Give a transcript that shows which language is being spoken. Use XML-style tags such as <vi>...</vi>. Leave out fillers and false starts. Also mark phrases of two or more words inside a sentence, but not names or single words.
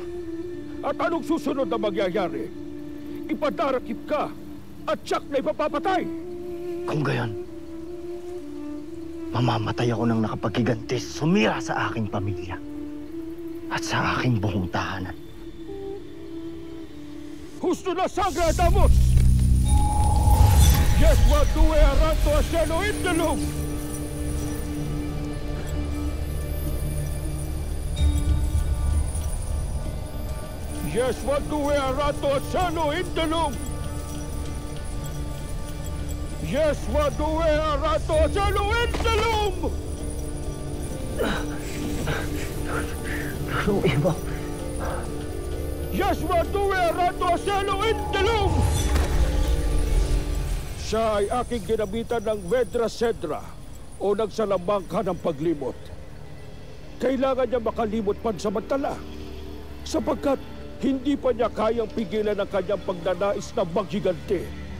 <tl>At anong susunod na mangyayari? Ipadarakip ka at tiyak na ipapapatay. Kung gayon, mamamatay ako ng nakapaghiganti sumira sa aking pamilya at sa aking buong tahanan. Husto na, Sangre Adamos! Yeswa duwe aranto a cielo indalum! Yeswa duwe aranto a cielo indalum! Yeswa duwe aranto a cielo indalum! Nunong Imaw. Yeswa duwe aranto a cielo indalum! Siya ay aking ginamitan ng Vedra Cedra o nagsalamang ka ng paglimot. Kailangan niya makalimot pansamantala sapagkat hindi pa niya kayang pigilan ang kanyang pagnanais na maghiganti.</tl>